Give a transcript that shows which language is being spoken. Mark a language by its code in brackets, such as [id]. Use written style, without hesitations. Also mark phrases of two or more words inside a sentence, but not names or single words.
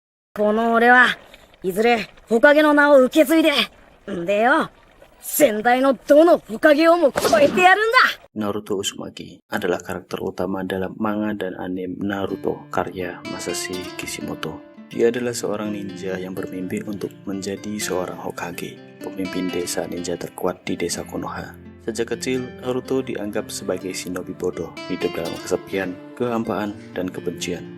[ja] この俺はいずれ火影の名を受け継いで、んでよ、先代のどの火影をも超えてやるんだ。 [id] Naruto Uzumaki adalah karakter utama dalam manga dan anime Naruto karya Masashi Kishimoto. Dia adalah seorang ninja yang bermimpi untuk menjadi seorang Hokage, pemimpin desa ninja terkuat di desa Konoha. Sejak kecil, Naruto dianggap sebagai shinobi bodoh, hidup dalam kesepian, kehampaan, dan kebencian.